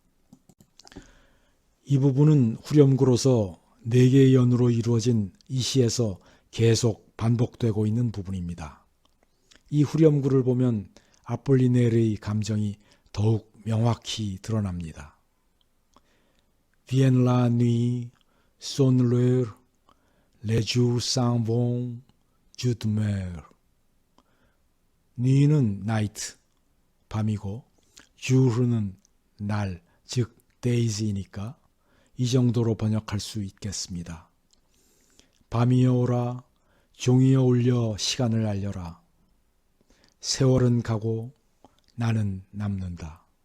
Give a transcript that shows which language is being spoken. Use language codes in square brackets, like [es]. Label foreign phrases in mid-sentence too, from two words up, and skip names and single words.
[ko] 이 부분은 후렴구로서 4개의 연으로 이루어진 이 시에서 계속 반복되고 있는 부분입니다. 이 후렴구를 보면 아폴리네르의 감정이 더욱 명확히 드러납니다. [fr] Vienne la nuit, sonne l'heure, les jours s'en vont, je demeure. [ko] 누이는 나이트, 밤이고 주르는 날, 즉 데이즈이니까 이 정도로 번역할 수 있겠습니다. 밤이여 오라, 종이여 울려 시간을 알려라. 세월은 가고 나는 남는다.